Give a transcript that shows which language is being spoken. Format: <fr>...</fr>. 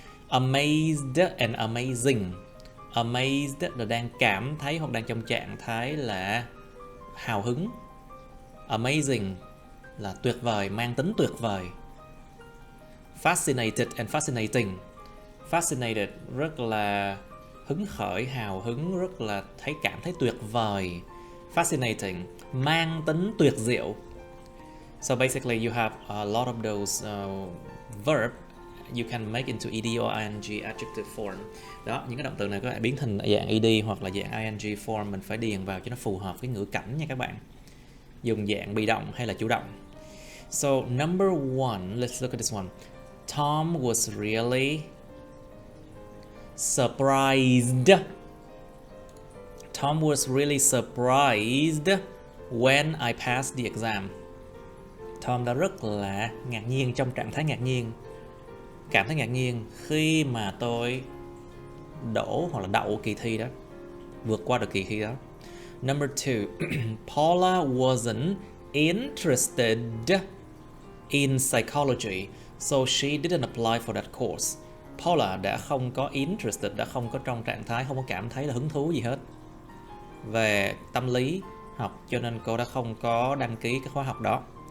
<en>Amazed and amazing.</en> <vi>Amazed là đang cảm thấy hoặc đang trong trạng thái là hào hứng. Amazing là tuyệt vời, mang tính tuyệt vời.</vi> <en>Fascinated and fascinating.</en> <vi>Fascinated rất là hứng khởi, hào hứng, rất là cảm thấy tuyệt vời. Fascinating, mang tính tuyệt diệu.</vi> <en>So basically you have a lot of those verb you can make into ed or ing adjective form.</en> <vi>Đó, những cái động từ này có thể biến thành dạng ed hoặc là dạng ing form, mình phải điền vào cho nó phù hợp với ngữ cảnh nha các bạn. Dùng dạng bị động hay là chủ động.</vi> <en>So number one, let's look at this one. Tom was really surprised. Tom was really surprised when I passed the exam.</en> <vi>Tom đã rất là ngạc nhiên, trong trạng thái ngạc nhiên, cảm thấy ngạc nhiên khi mà tôi đổ hoặc là đậu kỳ thi đó, vượt qua được kỳ thi đó.</vi> <en>Number two, Paula wasn't interested in psychology, so she didn't apply for that course.</en> <vi>Paula đã không có interested, đã không có trong trạng thái, không có cảm thấy là hứng thú gì hết về tâm lý học, cho nên cô đã không có đăng ký cái khóa học đó.</vi>